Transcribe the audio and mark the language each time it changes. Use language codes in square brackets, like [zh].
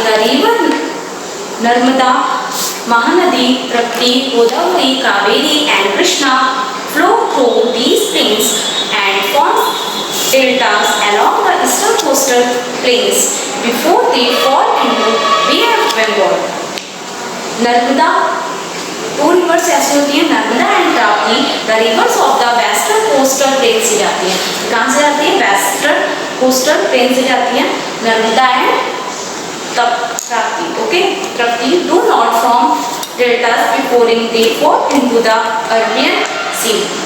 [en] The river Narmada, Mahanadi, Prapti, Godavari, Kaveri and Krishna flow through these plains and form deltas along the eastern coastal plains before they fall into Bay of Bengal. [hi] Narmada, [en] two rivers [hi] ऐसी होती हैं, Narmada and Tapti. [en] the rivers of the western coastal plain [hi] से जाती हैं. कहाँ से जाती है? वेस्टर्न कोस्टल प्लेन से जाती हैं, Narmada and Tapti. [en] Okay, Tapti do not form deltas before they fall into the Arabian Sea.